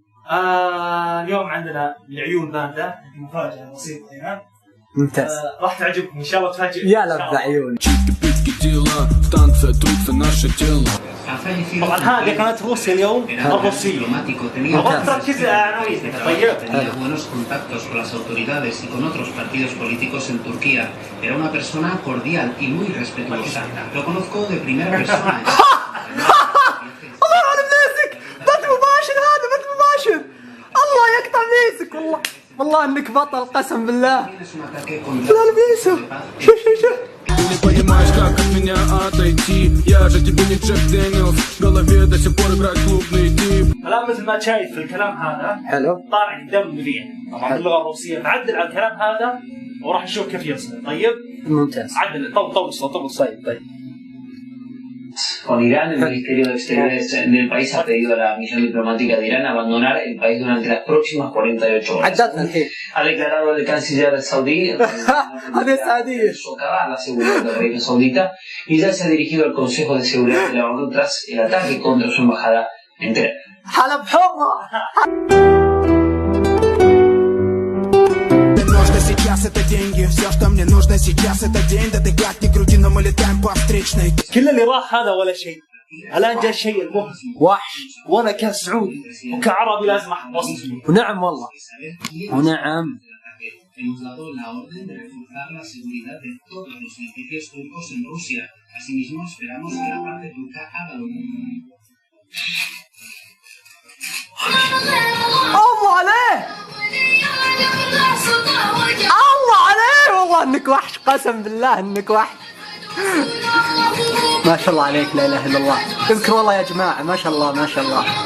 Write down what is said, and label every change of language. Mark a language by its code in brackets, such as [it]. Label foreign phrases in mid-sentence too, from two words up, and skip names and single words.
[ar] اليوم عندنا العيون باردة، مفاجأة بسيطة هنا. ممتاز. راح تعجبكم إن شاء الله، تفاجئ. يا لب عيون. طبعا هذه كانت روسيا اليوم الروسية. أبغى تركز على عناوين. طيب. [es] buenos contactos con las autoridades y con otros partidos políticos en Turquía. Era una persona cordial y muy respetuosa. Lo conozco de primera persona. [ar] الله على بليسك، بث مباشر هذا، بث مباشر. الله يقطع بليسك، والله انك بطل قسم بالله. لا بليسه، شو [ru] Не понимаешь, как от меня отойти. Я же тебе не Джек Дэниелс, в голове до сих пор играет клубный тип. [ar] الآن مثل ما شايف في الكلام هذا حلو طالع قدام مذيع طبعا باللغة الروسية، نعدل على الكلام هذا وراح نشوف كيف يصل. طيب ممتاز. عدل، طول الصوت، طول الصوت. طيب [es] Con Irán, el Ministerio de Exteriores del país ha pedido a la misión diplomática de Irán abandonar el país durante las próximas 48 horas. [ar] عدلنا الحين. [es] Ha declarado el canciller saudí [ar] هذه السعودية. [es] socavar la seguridad del reino saudita y ya se ha dirigido al Consejo de Seguridad de la ONU tras el ataque contra su embajada en Teherán. [ar] حلب حرة. [ru] Сейчас это деньги, все, что мне нужно сейчас это день. Да ты как ни крути, но мы летаем по встречной. [ar] كل اللي راح هذا ولا شيء. الآن جاء الشيء المهم. وحش. وأنا كسعودي وكعربي لازم أحط وصفي. ونعم والله. ونعم. [es] Hemos dado la orden de reforzar la seguridad de todos los edificios turcos en Rusia. Asimismo, esperamos que la parte turca haga lo mismo. [ar] الله عليه. الله عليه، والله انك وحش، قسم بالله انك وحش. ما شاء الله عليك، لا اله الا الله. اذكر والله يا جماعه، ما شاء الله ما شاء الله.